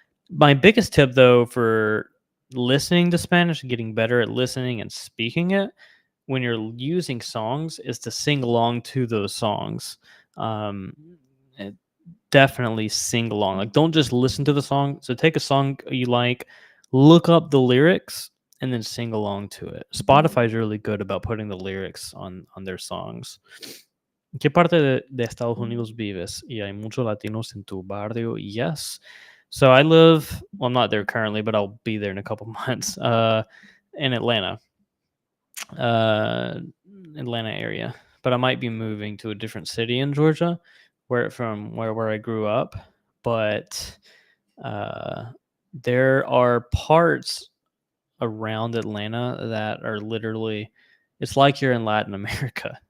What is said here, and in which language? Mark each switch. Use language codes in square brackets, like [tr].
[en] My biggest tip, though, for listening to Spanish and getting better at listening and speaking it when you're using songs is to sing along to those songs. Um, and definitely sing along. Like, don't just listen to the song. So take a song you like, look up the lyrics, and then sing along to it. Spotify is really good about putting the lyrics on their songs. [es] ¿Qué parte de Estados Unidos vives? Y hay muchos latinos en tu barrio. [en] Yes. So I live, well, I'm not there currently, but I'll be there in a couple months, in Atlanta. uh, Atlanta area, but I might be moving to a different city in Georgia, where I grew up. But uh, there are parts around Atlanta that are literally, it's like you're in Latin America.